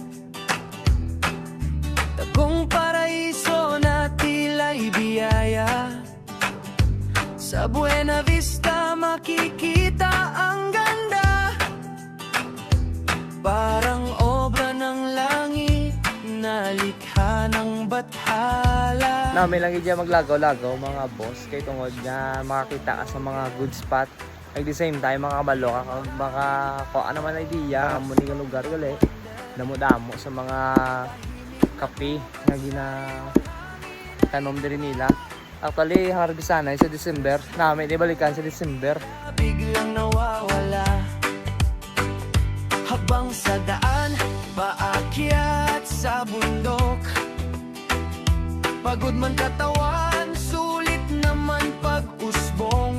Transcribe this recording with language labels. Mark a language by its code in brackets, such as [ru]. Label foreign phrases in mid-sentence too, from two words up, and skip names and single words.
[tl] tagong paraiso na tila'y biyaya. Sa Buena Vista makikita ang ganda, parang obra ng langit na likha ng bathala. [hil] Na may lang dyan maglagaw-lagaw mga boss, kay tungod nga makakita ka sa mga [en] good spot. At the same time, [hil] mga kabalo, baka kuha naman idea, muni ka lugar gali, damo-damo sa mga kape na ginatanom din nila. Actually, harbisan na sa December, namin ibalikan sa December. [tl] Biglang nawawala, habang sa daan, paakyat sa bundok. Pagod man katawan, sulit naman pag-usbong.